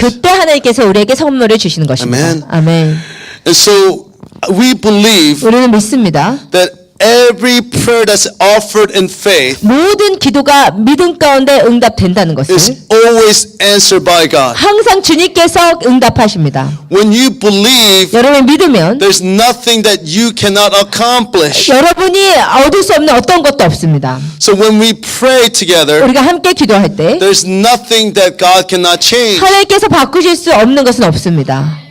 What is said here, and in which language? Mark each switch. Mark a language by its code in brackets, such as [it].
[ko] 그때 하나님께서 우리에게 선물을 주시는 것입니다. [en] Amen. [ko] 아멘. [en] And so we believe [ko] 우리는 믿습니다. [en] that every prayer that's offered in faith [ko] 모든 기도가 믿음 가운데 응답된다는 것을 [en] is always answered by God. [ko] 항상 주님께서 응답하십니다. [en] When you believe, [ko] 여러분 믿으면 [en] there's nothing that you cannot accomplish. [ko] 여러분이 얻을 수 없는 어떤 것도 없습니다. [en] So when we pray together, [ko] 우리가 함께 기도할 때 [en] there's nothing that God cannot change. [ko] 하나님께서 바꾸실 수 없는 것은 없습니다.